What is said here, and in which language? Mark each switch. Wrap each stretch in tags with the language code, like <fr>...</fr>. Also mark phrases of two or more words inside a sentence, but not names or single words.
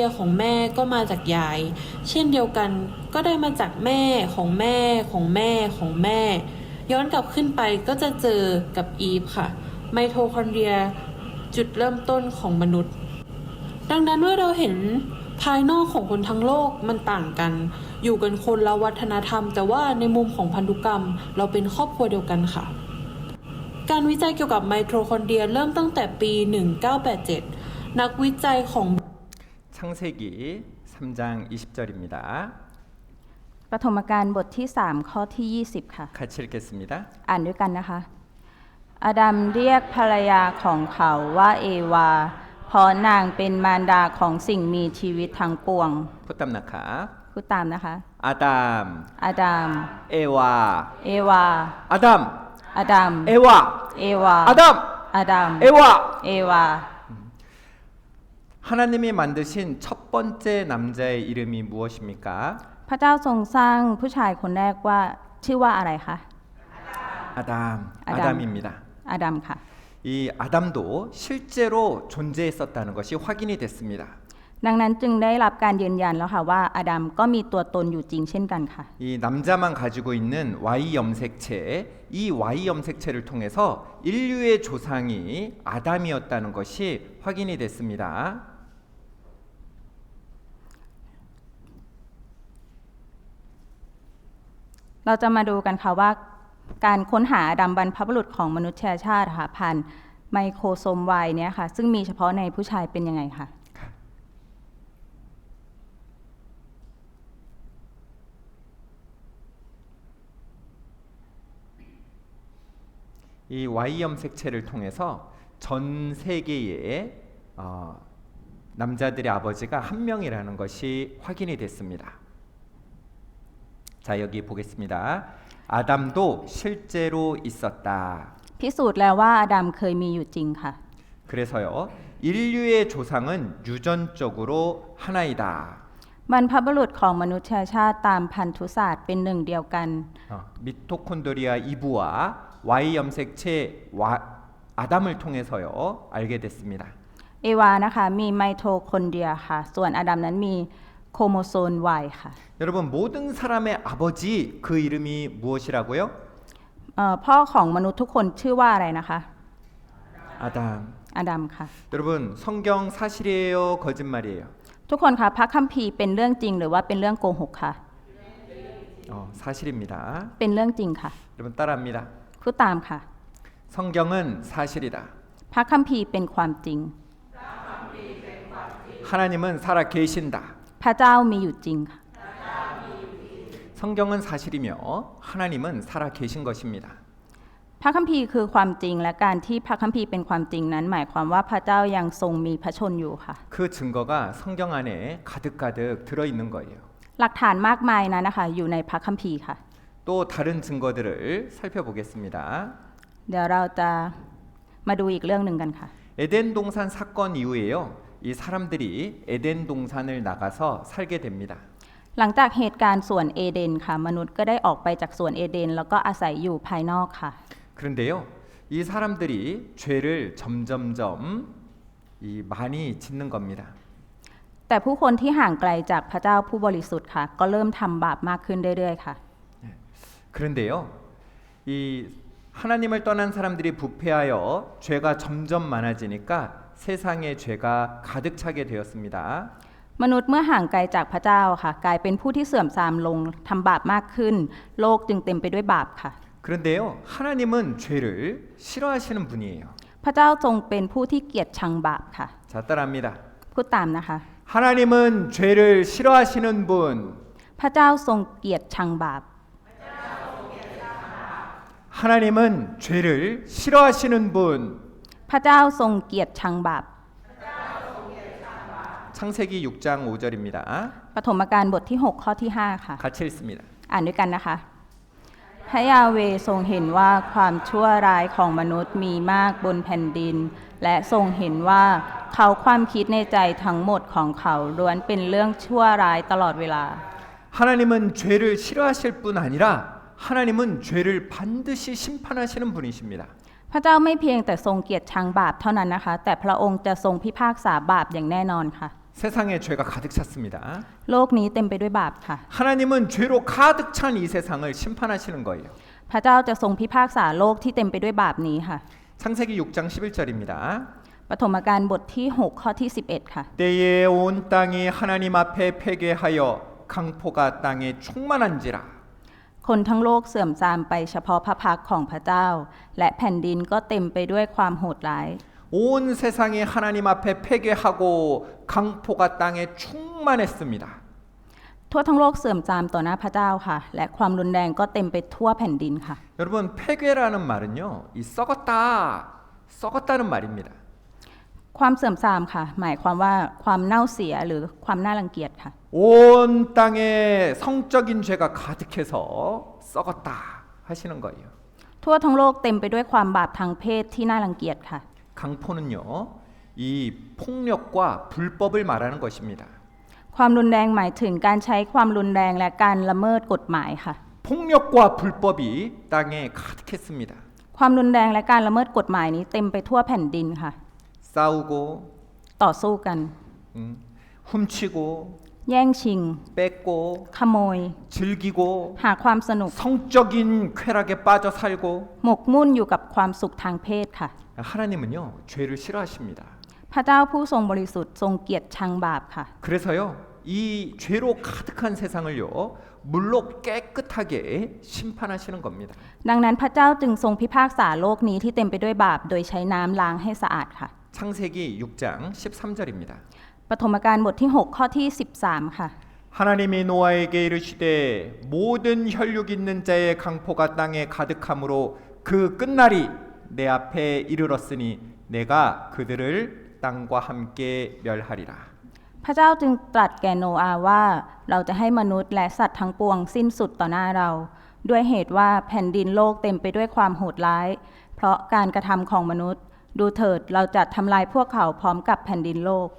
<th>ยของแม่ก็มาจากยายเช่นเดียวกันก็ได้มาจากแม่ของแม่ของแม่ของแม่ย้อนกลับขึ้นไปก็จะเจอกับอีฟค่ะไมโทคอนเดรียจุดเริ่มต้นของมนุษย์ดังนั้นเมื่อเราเห็นภายนอกของคนทั้งโลกมันต่างกันอยู่กันคนละวัฒนธรรมแต่ว่าในมุมของพันธุกรรมเราเป็นครอบครัวเดียวกันค่ะการวิจัยเกี่ยวกับไมโทคอนเดรียเริ่มตั้งแต่ปี 1987 นักวิจัยของ</th> <ko>창세기 3장 20절입니다.</ko> <th>ปฐมกาลบทที่ 3 ข้อที่ 20 ค่ะ</th> <ko>같이 읽겠습니다.</ko> <th>อ่านด้วยกันนะคะ อาดัมเรียกภรรยาของเขาว่าเอวา เพราะนางเป็นมารดาของสิ่งมีชีวิตทั้งปวง พูดตามนะคะ พูดตามนะคะ</th> <ko>아담</ko> <th>อาดัม</th> <ko>에와</ko> <th>เอวา</th> <ko>아담</ko> <th>อาดัม</th> <ko>에와</ko> <th>เอวา</th> <ko>아담</ko> <th>อาดัม</th> <ko>에와</ko> <th>เอวา</th> <ko>하나님이 만드신 첫 번째 남자의 이름이 무엇입니까?</ko> <th>พระเจ้าทรงสร้างผู้ชายคนแรกว่าชื่อว่าอะไรคะ</th> <ko>아담. 아담. 아담입니다.</ko> <th>อาดัมค่ะ</th> <ko>이 아담도 실제로 존재했었다는 것이 확인이 됐습니다.</ko> <th>ดังนั้นจึงได้รับการยืนยันแล้วค่ะว่าอาดัมก็มีตัวตนอยู่จริงเช่นกันค่ะ</th> <ko>이 남자만 가지고 있는 Y 염색체, 이 Y 염색체를 통해서 인류의 조상이 아담이었다는 것이 확인이 됐습니다.</ko> <th>เราจะมาดูกันค่ะว่าการค้นหาอาดัมบรรพบุรุษของมนุษยชาติค่ะผ่านไมโครโซม Y เนี่ยค่ะซึ่งมีเฉพาะในผู้ชายเป็นยังไงค่ะ</th> <ko>이 Y 염색체를 통해서 전 세계의 남자들의 아버지가 한 명이라는 것이 확인이 됐습니다. 자, 여기 보겠습니다. 아담도 실제로 있었다.</ko> <th>พิสูจน์แล้วว่าอาดัมเคยมีอยู่จริงค่ะ</th> <ko>그래서요, 인류의 조상은 유전적으로 하나이다.</ko> <th>บรรพบุรุษของมนุษยชาติตามพันธุศาสตร์เป็นหนึ่งเดียวกัน</th> <ko>미토콘드리아 이브와 Y 염색체 아담을 통해서요 알게 됐습니다.</ko> <th>เอวานะคะมีไมโทคอนเดรียค่ะส่วนอาดัมนั้นมีโครโมโซม Y ค่ะ</th> <ko>여러분 모든 사람의 아버지 그 이름이 무엇이라고요?</ko> <th>พ่อของมนุษย์ทุกคนชื่อว่าอะไรนะคะ</th> <ko>아담.</ko> <th>อาดัมค่ะ</th> <ko>여러분 성경 사실이에요, 거짓말이에요?</ko> <th>ทุกคนคะพระคัมภีร์เป็นเรื่องจริงหรือว่าเป็นเรื่องโกหกค่ะ</th> <ko>사실입니다.</ko> <th>เป็นเรื่องจริงค่ะ</th> <ko>여러분 따라합니다.</ko> <th>พูดตามค่ะ</th> <ko>성경은 사실이다.</ko> <th>พระคัมภีร์เป็นความจริง</th> <ko>하나님은 살아 계신다.</ko> <th>พระเจ้ามีอยู่จริงค่ะ</th> <ko>성경은 사실이며 하나님은 살아 계신 것입니다.</ko> <th>พระคัมภีร์คือความจริงและการที่พระคัมภีร์เป็นความจริงนั้นหมายความว่าพระเจ้ายังทรงมีพระชนอยู่ค่ะ</th> <ko>그 증거가 성경 안에 가득가득 들어 있는 거예요.</ko> <th>หลักฐานมากมายนั้นนะคะอยู่ในพระคัมภีร์ค่ะ</th> <ko>또 다른 증거들을 살펴보겠습니다.</ko> <th>เดี๋ยวเราจะมาดูอีกเรื่องหนึ่งกันค่ะ</th> <ko>에덴 동산 사건 이후에요. 이 사람들이 에덴 동산을 나가서 살게 됩니다.</ko> <th>หลังจากเหตุการณ์สวนเอเดนค่ะมนุษย์ก็ได้ออกไปจากสวนเอเดนแล้วก็อาศัยอยู่ภายนอกค่ะ</th> <ko>그런데요. 이 사람들이 죄를 점점점 많이 짓는 겁니다.</ko> <th>แต่ผู้คนที่ห่างไกลจากพระเจ้าผู้บริสุทธิ์ค่ะก็เริ่มทำบาปมากขึ้นเรื่อยๆค่ะ</th> <ko>그런데요. 이 하나님을 떠난 사람들이 부패하여 죄가 점점 많아지니까 세상에 죄가 가득 차게 되었습니다.</ko> <th>มนุษย์เมื่อห่างไกลจากพระเจ้าค่ะกลายเป็นผู้ที่เสื่อมทรามลงทำบาปมากขึ้น โลกจึงเต็มไปด้วยบาปค่ะ</th> <ko>그런데요. 하나님은 죄를 싫어하시는 분이에요.</ko> <th>พระเจ้าทรงเป็นผู้ที่เกลียดชังบาปค่ะ</th> <ko>자, 따라합니다.</ko> <th>พูดตามนะคะ</th> <ko>하나님은 죄를 싫어하시는 분.</ko> <th>พระเจ้าทรงเกลียดชังบาป</th> <ko>하나님은 죄를 싫어하시는 분.</ko> <th>พระเจ้าทรงเกลียดชังบาป</th> <ko>창세기 6장 5절입니다.</ko> <th>ปฐมกาลบทที่ 6 ข้อที่ 5 ค่ะ</th> <ko>같이 읽습니다.</ko> <th>อ่านด้วยกันนะคะ พระยาเวห์ทรงเห็นว่าความชั่วร้ายของมนุษย์มีมากบนแผ่นดิน และทรงเห็นว่าเขาความคิดในใจทั้งหมดของเขาล้วนเป็นเรื่องชั่วร้ายตลอดเวลา</th> <ko>하나님은 죄를 싫어하실 뿐 아니라 하나님은 죄를 반드시 심판하시는 분이십니다.</ko> <th>พระเจ้าไม่เพียงแต่ทรงเกลียดชังบาปเท่านั้นนะคะ แต่พระองค์จะทรงพิพากษาบาปอย่างแน่นอนค่ะ</th> <ko>세상에 죄가 가득 찼습니다.</ko> <th>โลกนี้เต็มไปด้วยบาปค่ะ</th> <ko>하나님은 죄로 가득 찬 이 세상을 심판하시는 거예요.</ko> <th>พระเจ้าจะทรงพิพากษาโลกที่เต็มไปด้วยบาปนี้ค่ะ</th> <ko>창세기 6장 11절입니다.</ko> <th>ปฐมกาลบทที่ 6 ข้อที่ 11 ค่ะ</th> <ko>때에 온 땅이 하나님 앞에 패괴하여 강포가 땅에 충만한지라.</ko> <th>คนทั้งโลกเสื่อมทรามไปเฉพาะพระพักของพระเจ้า และแผ่นดินก็เต็มไปด้วยความโหดร้าย</th> <ko>온 세상이 하나님 앞에 패괴하고 강포가 땅에 충만했습니다.</ko> <th>ทั่วทั้งโลกเสื่อมทรามต่อหน้าพระเจ้าค่ะ และความรุนแรงก็เต็มไปทั่วแผ่นดินค่ะ</th> <ko>여러분 패괴라는 말은요, 이 썩었다는 말입니다.</ko> <th>ความเสื่อมทรามค่ะ หมายความว่าความเน่าเสียหรือความน่ารังเกียจค่ะ</th> <ko>온 땅에 성적인 죄가 가득해서 썩었다 하시는 거예요.</ko> <th>ทั่วทั้งโลกเต็มไปด้วยความบาปทางเพศที่น่ารังเกียจค่ะ</th> <ko>강포는요, 이 폭력과 불법을 말하는 것입니다.</ko> <th>ความรุนแรงหมายถึงการใช้ความรุนแรงและการละเมิดกฎหมายค่ะ</th> <ko>폭력과 불법이 땅에 가득했습니다.</ko> <th>ความรุนแรงและการละเมิดกฎหมายนี้เต็มไปทั่วแผ่นดินค่ะ</th> <ko>싸우고</ko> <th>ต่อสู้กัน</th> <ko>훔치고</ko> <th>แย่งชิง</th> <ko>뺏고</ko> <th>ขโมย</th> <ko>즐기고</ko> <th>หาความสนุก</th> <ko>성적인 쾌락에 빠져 살고</ko> <th>หมกมุ่นอยู่กับความสุขทางเพศค่ะ</th> <ko>하나님은요 죄를 싫어하십니다.</ko> <th>พระเจ้าผู้ทรงบริสุทธิ์ทรงเกลียดชังบาปค่ะ</th> <ko>그래서요 이 죄로 가득한 세상을요 물로 깨끗하게 심판하시는 겁니다.</ko> <th>ดังนั้นพระเจ้าจึงทรงพิพากษาโลกนี้ที่เต็มไปด้วยบาปโดยใช้น้ำล้างให้สะอาดค่ะ</th> <ko>창세기 6장 13절입니다.</ko> <th>ปฐมกาลบทที่ 6 ข้อที่ 13 ค่ะ</th> <ko>하나님이 노아에게 이르시되 모든 혈육 있는 자의 강포가 땅에 가득함으로 그 끝날이 내 앞에 이르렀으니 내가 그들을 땅과 함께 멸하리라.</ko> <th>พระเจ้าจึงตรัสแก่โนอาห์ว่าเราจะให้มนุษย์และสัตว์ทั้งปวงสิ้นสุดต่อหน้าเรา ด้วยเหตุว่าแผ่นดินโลกเต็มไปด้วยความโหดร้าย เพราะการกระทำของมนุษย์ ดูเถิดเราจะทำลายพวกเขาพร้อมกับแผ่นดินโลก</th>